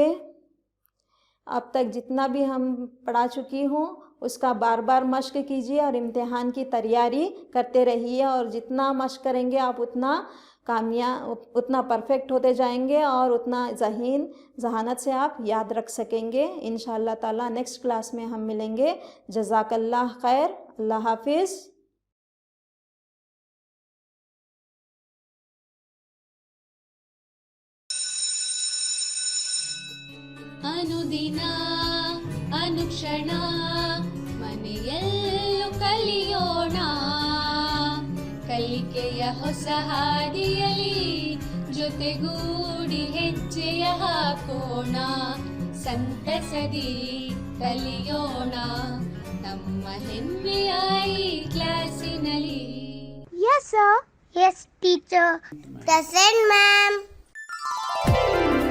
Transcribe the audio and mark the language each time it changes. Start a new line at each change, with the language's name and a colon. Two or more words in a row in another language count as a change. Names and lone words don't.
Urdu: اب تک جتنا بھی ہم پڑھا چکی ہوں اس کا بار بار مشق کیجیے اور امتحان کی تیاری کرتے رہیے، اور جتنا مشق کریں گے آپ اتنا پرفیکٹ ہوتے جائیں گے اور اتنا ذہانت سے آپ یاد رکھ سکیں گے.
Arabic: إن شاء الله تعالى
English: next class
Urdu: میں ہم ملیں گے.
Arabic: جزاك الله خير.
Urdu: اللہ حافظ.
Kannada: ಅನುದಿನ ಅನುಕ್ಷಣ ಮನೆಯಲ್ಲೂ ಕಲಿಯೋಣ, ಕಲಿಕೆಯ ಹೊಸ ಹಾದಿಯಲಿ ಜೊತೆಗೂಡಿ ಹೆಜ್ಜೆಯ ಹಾಕೋಣ, ಸಂತಸದಿ ಕಲಿಯೋಣ ನಮ್ಮ ಹೆಮ್ಮೆಯ ಈ ಕ್ಲಾಸಿನಲ್ಲಿ.
English: Yes, sir. Yes, teacher. Present, ma'am.